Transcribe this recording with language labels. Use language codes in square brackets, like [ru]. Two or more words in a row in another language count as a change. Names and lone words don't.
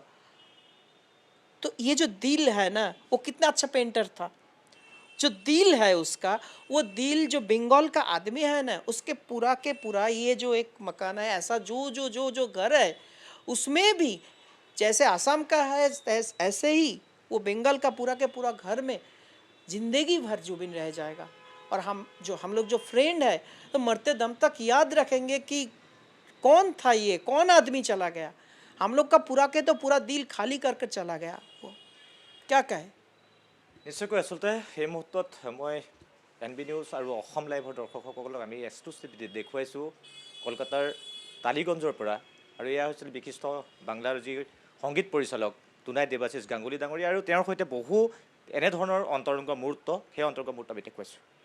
[hi] तो ये जो दिल है ना, वो कितना अच्छा पेंटर था, जो दिल है उसका, वो दिल जो बंगाल का आदमी है ना, उसके पूरा के पूरा ये जो एक मकान है ऐसा जो जो जो जो घर है उसमें भी जैसे आसाम का है ऐसे ही वो बंगाल का पूरा के पूरा घर में जिंदगी भर जुबिन रह जाएगा। और हम लोग जो फ्रेंड है तो मरते दम तक याद रखेंगे कि कौन था ये, कौन आदमी चला गया, हम लोग का पूरा के तो पूरा दिल खाली करके चला गया वो, क्या कहे। [as] নিশ্চয়কৈ আচলতে সেই মুহূৰ্তত মই NB নিউজ আৰু অসম লাইভৰ দৰ্শকসকলক আমি এক্সক্লুচিভ দেখুৱাইছোঁ কলকাতাৰ টালিগঞ্জৰ পৰা। আৰু এয়া হৈছিল বিশিষ্ট বাংলাৰ যি সংগীত পৰিচালক টুনাই দেৱাশিষ গাংগুলী ডাঙৰীয়া, আৰু তেওঁৰ সৈতে বহু এনেধৰণৰ অন্তৰংগ মুহূৰ্ত, সেই অন্তৰংগ মুহূৰ্ত আমি দেখুৱাইছোঁ।